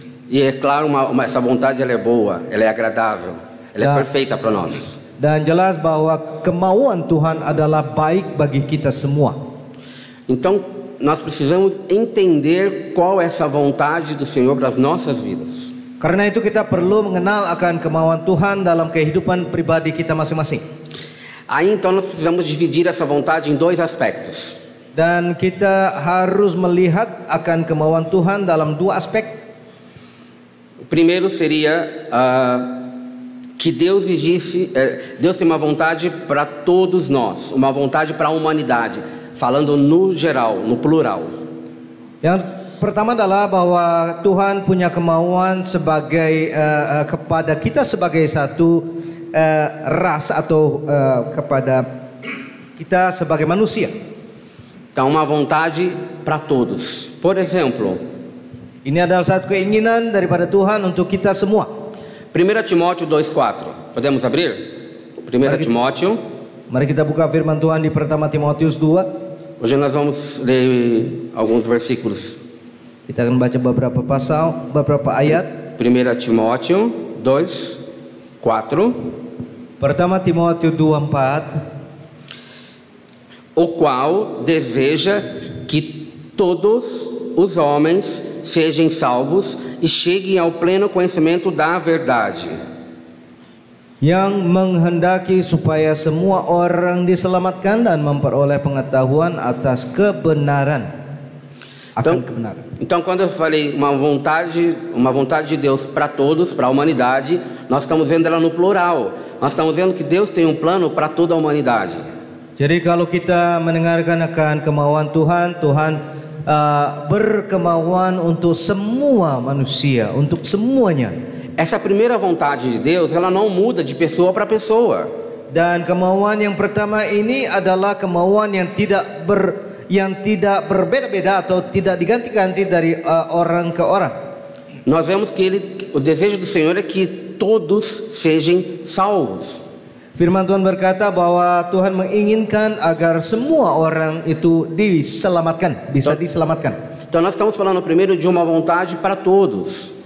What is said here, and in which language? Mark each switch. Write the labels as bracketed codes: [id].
[pt] E é claro, essa vontade ela é boa, ela é agradável, ela é perfeita para nós. [id] Dan jelas bahwa kemauan Tuhan adalah baik bagi kita semua. [pt] Então nós precisamos entender qual é essa vontade do Senhor para as nossas vidas. [id] Karena itu kita perlu mengenal akan kemauan Tuhan dalam kehidupan pribadi kita masing-masing. [pt] Aí então nós precisamos dividir essa vontade em dois aspectos. [id] Dan kita harus melihat akan kemauan Tuhan dalam dua aspek. [pt] O primeiro seria que Deus tem uma vontade para todos nós, uma vontade para a humanidade, falando no geral, no plural. [id] Yang pertama adalah bahwa Tuhan punya kemauan sebagai kepada kita sebagai satu ras atau kepada kita sebagai manusia. [pt] Então uma vontade para todos. Por exemplo, [id] ini adalah satu keinginan daripada Tuhan untuk kita semua. [pt] 1 Timóteo 2:4. Podemos abrir? 1 Timóteo. [id] Mari kita buka firman Tuhan di pertama Timotius 2. [pt] Hoje nós vamos ler alguns versículos. [id] Kita akan baca beberapa ayat. [pt] 1 Timóteo 2:4. [id] Pertama Timotius 2:4. [pt] O qual deseja que todos os homens sejam salvos e cheguem ao pleno conhecimento da verdade. [id] Yang menghendaki supaya semua orang diselamatkan dan memperoleh pengetahuan atas kebenaran. [pt] Então quando eu falei uma vontade de Deus para todos, para a humanidade, nós estamos vendo ela no plural. Nós estamos vendo que Deus tem um plano para toda a humanidade. [id] Jadi kalau kita mendengarkan akan kemauan Tuhan, Tuhan berkemauan untuk semua manusia, untuk semuanya. [pt] Essa primeira vontade de Deus, ela não muda de pessoa para pessoa. [id] Dan kemauan yang pertama ini adalah kemauan yang tidak berbeda-beda atau tidak diganti-ganti dari orang ke orang. [pt] Nós vemos que o desejo do Senhor é que todos sejam salvos. [id] Firman Tuhan berkata bahwa Tuhan menginginkan agar semua orang itu diselamatkan, bisa diselamatkan. [pt] Então nós estamos falando primeiro de uma vontade para todos.